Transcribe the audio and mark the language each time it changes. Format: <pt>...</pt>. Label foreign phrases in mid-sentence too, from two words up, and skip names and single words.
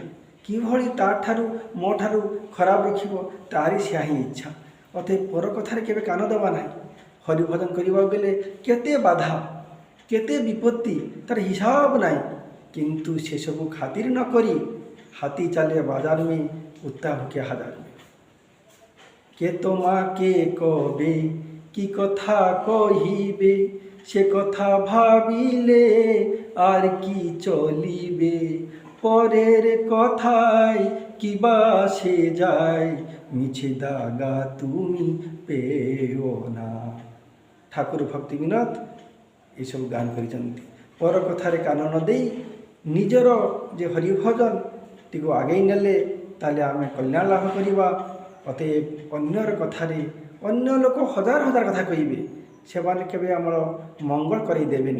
<or>କିଭଳି ତାଠାରୁ ମୋ ଠାରୁ ଖରାପ ରଖିବ, ତାରି ସେହା ହିଁ ଇଚ୍ଛା। ଅତଏବ ପର କଥାରେ କେବେ କାନ ଦେବା ନାହିଁ। ହରିଭଜନ କରିବାକୁ ଗଲେ କେତେ ବାଧା, କେତେ ବିପତ୍ତି, ତାର ହିସାବ ନାହିଁ। କିନ୍ତୁ ସେସବୁ ଖାତିର ନ କରି</or> <hi>हाथी चले बाज़ार में, कुत्ता भूँके हज़ार में।</hi> <bn>কে তোমাকে কবে কি কথা কহিবে, সে কথা ভাবিলে আর কি চলিবে। পরের কথায় কিবা সে যায়, মিছে দাগা তুমি পেও না।</bn> <or>ଠାକୁର ଭକ୍ତି ବିନୋଦ ଏସବୁ ଗାନ କରିଛନ୍ତି। ପର କଥାରେ କାନ ନ ଦେଇ ନିଜର ଯେ ହରିଭଜନଟିକୁ ଆଗେଇ ନେଲେ ତାହେଲେ ଆମେ କଲ୍ୟାଣ ଲାଭ କରିବା। ଅତଏବ ଅନ୍ୟର କଥାରେ, ଅନ୍ୟ ଲୋକ ହଜାର ହଜାର କଥା କହିବେ, ସେମାନେ କେବେ ଆମର ମଙ୍ଗଳ କରାଇ ଦେବେନି।</or>